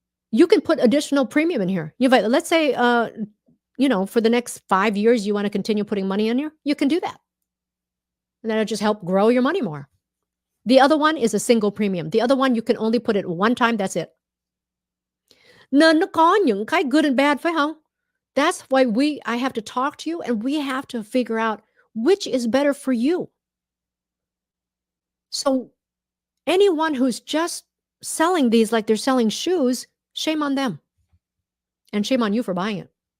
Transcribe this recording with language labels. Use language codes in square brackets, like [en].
[en] You can put additional premium in here. [vi] Như vậy, [en] let's say for the next 5 years you want to continue putting money in here, you can do that. And that'll just help grow your money more. The other one is a single premium. The other one, you can only put it one time, that's it. [vi] Nên nó có những cái [en] good and bad, [vi] phải không? [en] That's why I have to talk to you, and we have to figure out which is better for you. So anyone who's just selling these like they're selling shoes, shame on them. And shame on you for buying it.